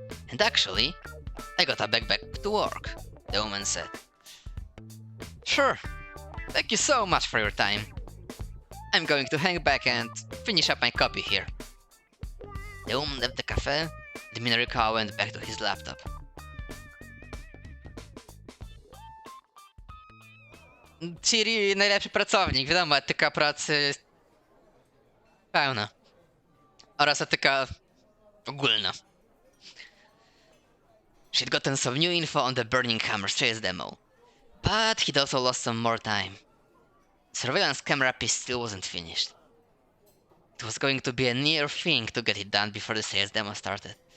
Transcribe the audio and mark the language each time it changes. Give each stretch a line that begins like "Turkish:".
English: And actually, I got a backpack to work, the woman said. Sure, thank you so much for your time. I'm going to hang back and finish up my copy here. The woman left the cafe, and Minoriko went back to his laptop.
Polish: Ciri, najlepszy pracownik, wiadomo, etyka pracy pełna. Oraz etyka ogólna.
English: She'd gotten some new info on the Burning Hammers chase demo, but he'd also lost some more time. Surveillance camera piece still wasn't finished. It was going to be a near thing to get it done before the sales demo started.